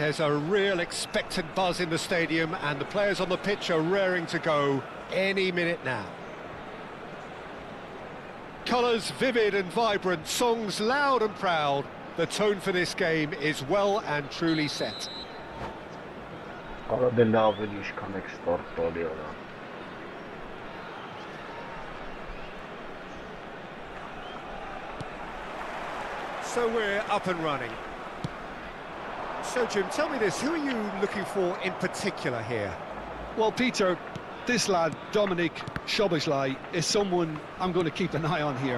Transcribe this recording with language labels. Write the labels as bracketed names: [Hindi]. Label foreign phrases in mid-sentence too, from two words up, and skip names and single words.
[English] There's a real expectant buzz in the stadium, and the players on the pitch are raring to go any minute now. Colours vivid and vibrant, songs loud and proud. The tone for this game is well and truly set. [Armenian] Կարա դե լավ էլ ինչքան եք ստարտ տալի արա։ [English] So we're up and running. So Jim, tell me this, who are you looking for in particular here? Well, Peter, this lad, Dominic Szoboszlai, is someone I'm going to keep an eye on here.